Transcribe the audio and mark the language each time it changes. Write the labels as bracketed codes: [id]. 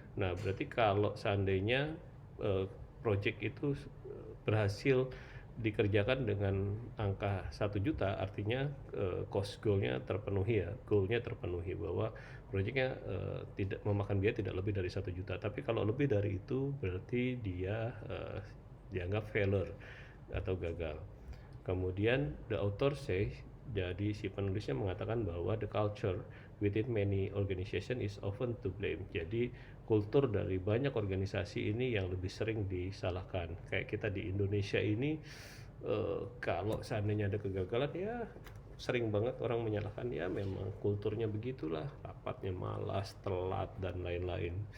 [id] Nah, berarti kalau seandainya project itu berhasil dikerjakan dengan angka 1 juta, artinya cost goalnya terpenuhi, ya, goalnya terpenuhi, bahwa proyeknya tidak memakan biaya tidak lebih dari 1 juta. Tapi kalau lebih dari itu berarti dia dianggap failure atau gagal. Kemudian [en] the author say, [id] jadi si penulisnya mengatakan bahwa [en] the culture within many organization is often to blame. [id] Jadi kultur dari banyak organisasi ini yang lebih sering disalahkan. Kayak kita di Indonesia ini, kalau seandainya ada kegagalan, ya sering banget orang menyalahkan, ya memang kulturnya begitulah, rapatnya malas, telat, dan lain-lain.